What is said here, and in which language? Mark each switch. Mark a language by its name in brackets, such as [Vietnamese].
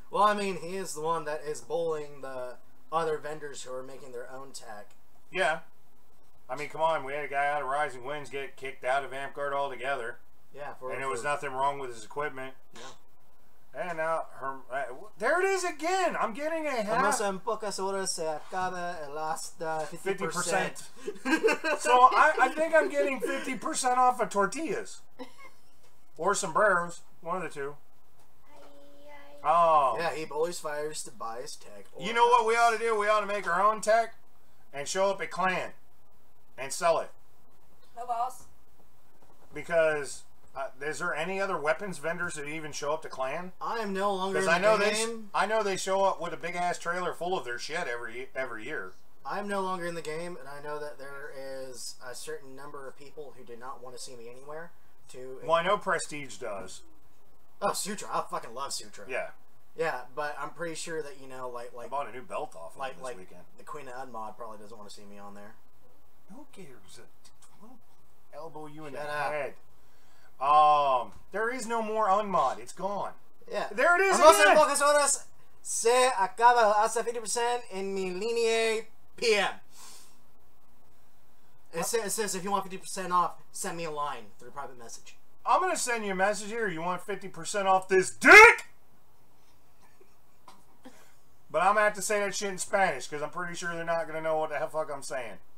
[English] Well, I mean, he is the one that is bullying the other vendors who are making their own tech. Yeah. I mean, come on. We had a guy out of Rising Winds get kicked out of Amtgard altogether. Yeah. And there was nothing wrong with his equipment. Yeah. And now, there it is again. I'm getting a hat. [Spanish] En pocas horas se acaba el hasta 50%. [English] So I think I'm getting 50% off of tortillas. Or sombreros. One of the two. Oh. Yeah, he always fires to buy his tech. You know what we ought to do? We ought to make our own tech and show up at Clan and sell it. No boss. Because... is there any other weapons vendors that even show up to Clan? I am no longer in the game. I know they show up with a big ass trailer full of their shit every year. I'm no longer in the game, and I know that there is a certain number of people who do not want to see me anywhere. Well, I know Prestige does. Oh, Sutra! I fucking love Sutra. Yeah. Yeah, but I'm pretty sure that like I bought a new belt off of this weekend. The Queen of Unmod probably doesn't want to see me on there. Who cares? I'll elbow you in the Shut up. head. There is no more Unmod. It's gone. Yeah. There it is [Spanish] Vamos [English] again. [Spanish] en pocas horas se acaba hasta 50% en mi línea PM. [English] It says if you want 50% off, send me a line through private message. I'm going to send you a message here. You want 50% off this dick? But I'm going to have to say that shit in Spanish because I'm pretty sure they're not going to know what the fuck I'm saying.